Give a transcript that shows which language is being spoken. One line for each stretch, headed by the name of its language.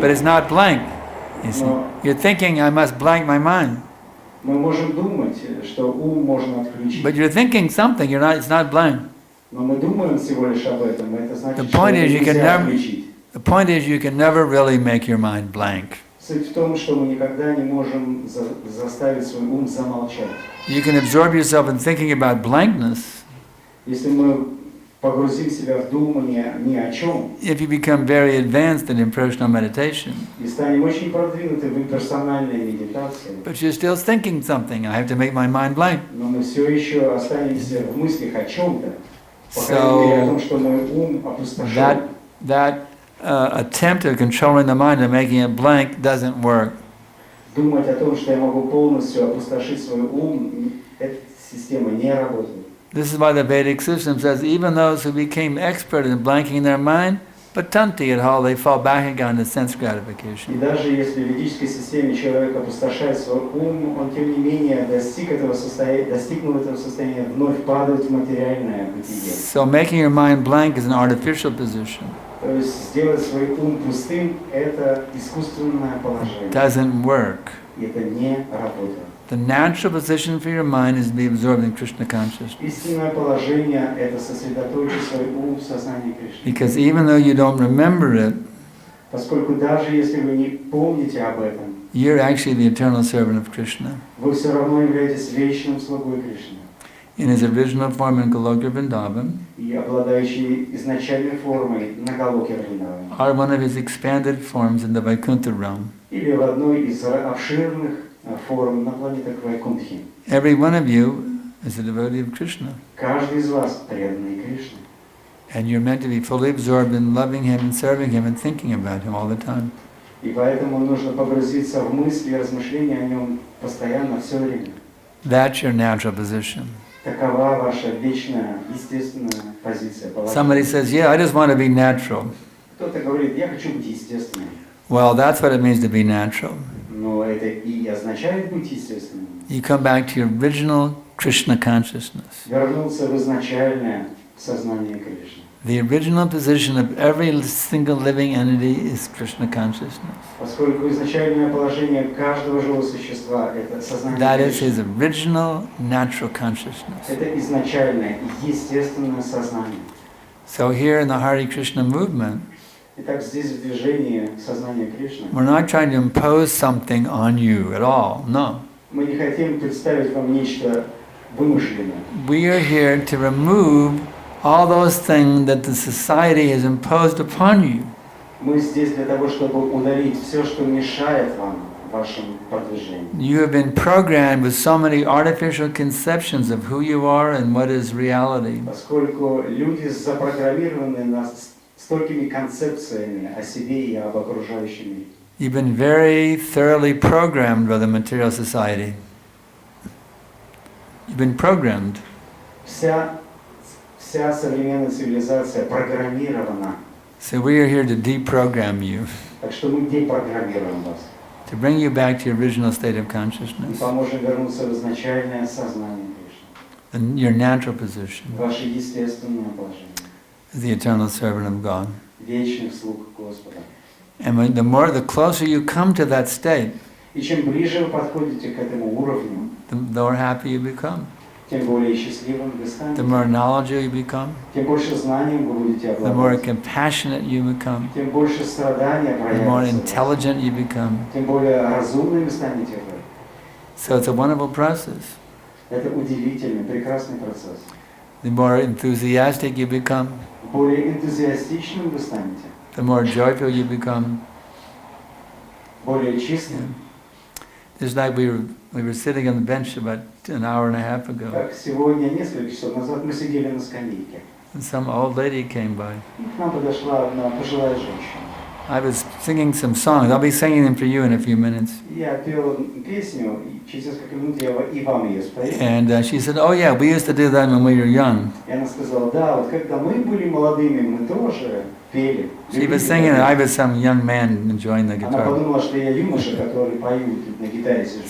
English: But it's not blank. You see. You're thinking, I must blank my mind.
Russian: Мы можем думать, что ум можно отключить.
English: But you're thinking something, it's not blank.
Russian: Но мы думаем всего лишь об этом, это значит,
English: The
Russian: что
English: point
Russian: это
English: is
Russian: нельзя отключить.
English: the point is you can never really make your mind blank.
Russian: Суть в том, что мы никогда не можем заставить свой ум замолчать.
English: You can absorb yourself in thinking about blankness.
Russian: Если мы погрузим себя в думание ни о чем,
English: If you become very advanced in impersonal meditation,
Russian: и станем очень продвинуты в имперсональной медитации,
English: but you're still thinking something, I have to make my mind blank.
Russian: но мы все еще останемся в мыслях о чем-то, по крайней мере о том, что мой ум опустошен.
English: That attempt of controlling the mind and making it blank doesn't work.
Russian: Думать о том, что я могу полностью опустошить свой ум, эта система не работает.
English: This is why the Vedic system says even those who became expert in blanking their mind, patanti at all, they fall back again to sense
Russian: И
English: gratification.
Russian: даже если в ведической системе человек опустошает свой ум, он тем не менее достигнув этого состояния, вновь падает в материальное бытие.
English: So making your mind blank is an artificial position.
Russian: То есть сделать свой ум пустым – это искусственное положение.
English: Doesn't work.
Russian: И это не работает.
English: The natural position for your mind is to be absorbed in Krishna consciousness.
Russian: Истинное положение – это сосредоточить свой ум в сознании Кришны.
English: Because even though you don't remember it,
Russian: Поскольку даже если вы не помните об этом,
English: you're actually the eternal servant of Krishna.
Russian: вы все равно являетесь вечным слугой Кришны.
English: In his original form in Goloka Vrindavan,
Russian: И обладающий изначальной формой на Галоке Вриндаване.
English: or one of his expanded forms in the Vaikuntha realm.
Russian: Или в одной из обширных форм на планетах Вайкунтхи.
English: Every one of you is a devotee of Krishna.
Russian: Каждый из вас преданный Кришне.
English: And you're meant to be fully absorbed in loving him and serving him and thinking about him all the time.
Russian: И поэтому нужно погрузиться в мысли и размышления о нем постоянно, все время.
English: That's your natural position.
Russian: Такова ваша вечная, естественная позиция.
English: Somebody says, yeah, I just want to be natural.
Russian: Кто-то говорит, я хочу быть естественным.
English: Well, that's what it means to be natural.
Russian: Но это и означает быть естественным.
English: You come back to your original Krishna consciousness.
Russian: Вернуться в изначальное сознание Кришны.
English: The original position of every single living entity is Krishna consciousness.
Russian: Поскольку изначальное положение каждого живого существа – это сознание
English: That is
Russian: Кришны.
English: his original natural consciousness.
Russian: Это изначальное, естественное сознание.
English: So here in the Hare Krishna movement,
Russian: Итак, здесь в движении сознания Кришны
English: we're not trying to impose something on you at all. No.
Russian: мы не хотим представить вам нечто вымышленное.
English: We are here to remove all those things that the society has imposed upon you.
Russian: Мы здесь для того, чтобы удалить все, что мешает вам в вашем продвижении.
English: You have been programmed with so many artificial conceptions of who you are and what is reality.
Russian: Поскольку люди запрограммированы на столькими концепциями о себе и об окружающем мире.
English: You've been very thoroughly programmed by the material society. You've been programmed.
Russian: Вся современная цивилизация программирована.
English: So we are here to deprogram you,
Russian: Так что мы депрограммируем вас.
English: to bring you back to your original state of
Russian: И
English: consciousness,
Russian: поможем вернуться в изначальное сознание Кришны.
English: and your natural position
Russian: Ваше естественное положение.
English: as the eternal servant of God.
Russian: Вечных слуг Господа.
English: And the closer you come to that state,
Russian: И чем ближе вы подходите к этому уровню,
English: the more happy you become.
Russian: тем более счастливым вы
English: the
Russian: станете.
English: more knowledgeable you become,
Russian: Тем больше знанием вы будете
English: the more
Russian: обладать.
English: compassionate you become,
Russian: Тем больше страдания
English: the more
Russian: проявится.
English: intelligent you become.
Russian: Тем более разумными станете вы.
English: So it's a wonderful process.
Russian: Это удивительный, прекрасный процесс.
English: The more enthusiastic you become,
Russian: Более энтузиастичным вы станете.
English: the more joyful you become.
Russian: Более чистым.
English: Just like we were sitting on the bench about an hour and a half ago,
Russian: Как сегодня, несколько часов назад, мы сидели на скамейке.
English: and some old lady came by.
Russian: И к нам подошла одна пожилая женщина.
English: I was singing some songs. I'll be singing them for you in a few minutes.
Russian: Я пел песню, и через несколько минут я и вам ее спою.
English: And she said, "Oh yeah, we used to do that when we were young."
Russian: И она сказала, да, вот когда мы были молодыми, мы тоже пели.
English: She was singing, and I was some young man enjoying the
Russian: Она
English: guitar.
Russian: подумала, что я юноша, который поют, на гитаре сижу.